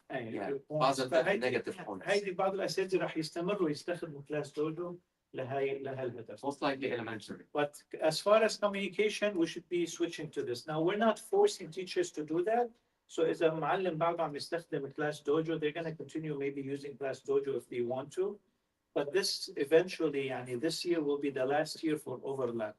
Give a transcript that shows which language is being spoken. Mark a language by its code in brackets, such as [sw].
[en] Yeah, positive and negative points. [ar] هذه بعض الأساتذة راح يستمروا يستخدموا كلاس دوجو لها الهدف. [en] Most likely elementary. But as far as communication, we should be switching to this. Now, we're not forcing teachers to do that. So [ar] إذا معلم بعده عم يستخدم كلاس دوجو, [en] they're going to continue maybe using class dojo if they want to. But this eventually, يعني this year will be the last year for overlap.